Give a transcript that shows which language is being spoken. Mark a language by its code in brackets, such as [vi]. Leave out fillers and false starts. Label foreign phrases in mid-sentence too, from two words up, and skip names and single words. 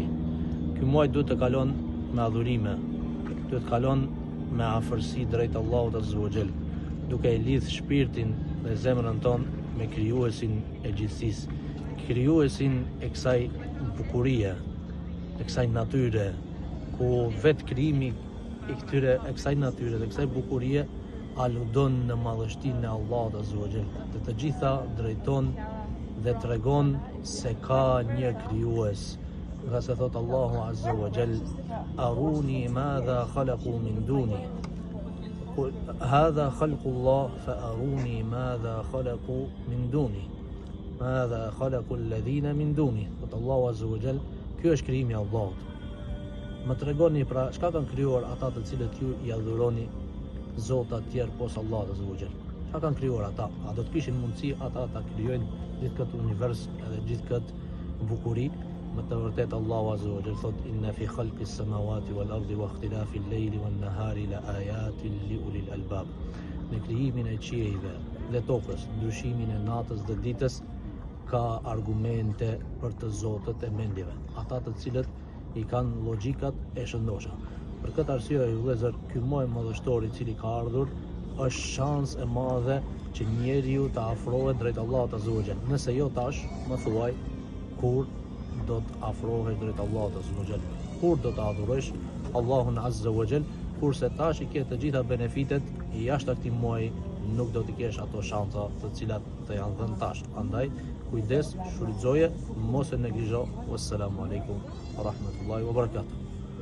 [sq] Ky muaj duhet të kalon me adhurime, duhet të kalon me afërsi drejt Allahut [ar] عز وجل, [sq] duke e lidh shpirtin dhe zemrën tonë me krijuesin e gjithësisë, krijuesin e kësaj bukurie, e kësaj natyre, ku vetë krijimi i kësaj natyre dhe kësaj bukurie aludon në madhështinë e Allahut [ar] عز وجل. [sq] Të gjitha drejton dhe tregon se ka një krijues. Nga se thot Allahu [ar] عز وجل: "أروني ماذا خلقوا من دوني." هذا خلق الله فأروني ماذا خلقوا من دوني. ماذا خلقوا الذين من دوني. [sq] Thot Allahu [ar] عز وجل, [sq] ky është krijimi i Allahut. Më tregoni pra çka kanë krijuar ata të cilët ju i adhuroni zota të tjerë posa Allahut [ar] عز وجل. [sq] Çka kanë krijuar ata? A do të kishin mundësi ata ta krijojnë gjithë këtë univers edhe gjithë këtë bukuri? Më të vërtet Allahu [ar] عز وجل [sq] thot: [ar] "إن في خلق السماوات والأرض واختلاف الليل والنهار لآيات لأولي الألباب." [sq] Në krijimin e qiejve dhe tokës, ndryshimin e natës dhe ditës, ka argumente për të zotët e mendjeve, ata të cilët i kanë logjikat e shëndosha. Për këtë arsye, vëllezër, ky muaj madhështor i cili ka ardhur është shans e madhe që njeriu të afrohet drejt Allahut [ar] عز وجل. [sq] Nëse jo tash, më thuaj kur do të afrohesh drejt Allahut [ar] عز وجل, [sq] kur do të adhurosh [ar] الله عز وجل, [sq] kurse tash i ke të gjitha benefitet, jashtë këtij muaji nuk do të kesh ato shansa të cilat të janë dhënë tash. Andaj kujdes, shfrytëzoje, mos e neglizho. [ar] والسلام عليكم ورحمة الله وبركاته.